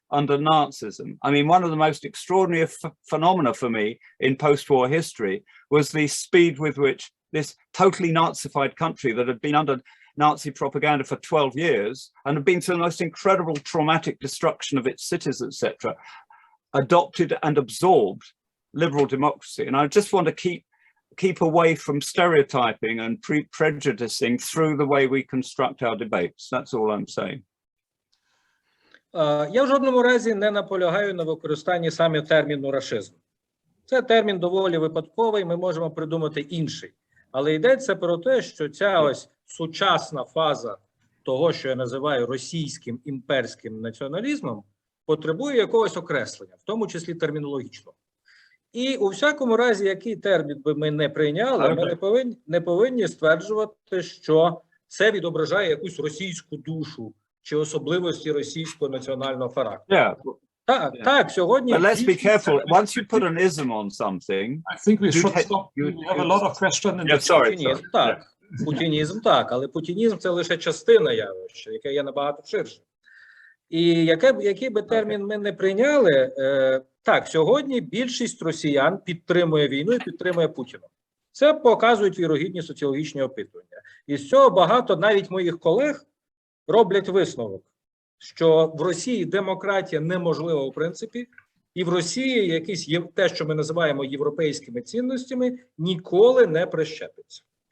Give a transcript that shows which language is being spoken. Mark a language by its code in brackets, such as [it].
[en] under Nazism. I mean, one of the most extraordinary phenomena for me in post-war history was the speed with which this totally Nazified country that had been under Nazi propaganda for 12 years and had been through the most incredible traumatic destruction of its cities, etc., adopted and absorbed liberal democracy. And I just want to keep away from stereotyping and prejudicing through the way we construct our debates. That's all I'm saying. [uk] Я в жодному разі не наполягаю на використанні саме терміну рашизм. Це термін доволі випадковий, ми можемо придумати інший. Але йдеться про те, що ця ось сучасна фаза того, що я називаю російським імперським націоналізмом, потребує якогось окреслення, в тому числі термінологічного. І у всякому разі, який термін би ми не прийняли, ми не повинні стверджувати, що це відображає якусь російську душу чи особливості російського національного характеру. [en] Yeah. [uk] Так, сьогодні... [en] But let's be careful. Once you put an ism on something... I think we should stop. We have a lot of questions. Yeah, sorry. [uk] Путінізм, так. Путінізм, так. Але путінізм – це лише частина явища, яке є набагато ширше. І який би термін ми не прийняли, так, сьогодні більшість росіян підтримує війну і підтримує Путіна. Це показують вірогідні соціологічні опитування. І з цього багато навіть моїх колег роблять висновок, що в Росії демократія неможлива у принципі, і в Росії якісь те, що ми називаємо європейськими цінностями, ніколи не прищепиться.